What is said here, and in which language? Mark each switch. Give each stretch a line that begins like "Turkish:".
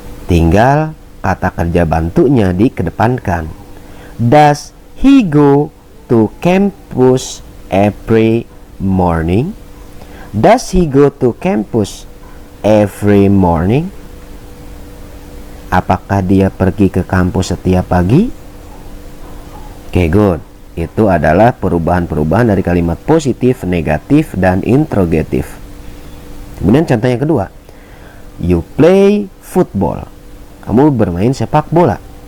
Indonesian: Tinggal kata kerja bantunya dikedepankan.
English: Does he go to campus every morning? Does he go to campus every morning?
Indonesian: Apakah dia pergi ke kampus setiap pagi?
English: Oke, good.
Indonesian: Itu adalah perubahan-perubahan dari kalimat positif, negatif, dan interrogatif. Kemudian contoh yang kedua.
English: You play football.
Indonesian: Kamu bermain sepak bola.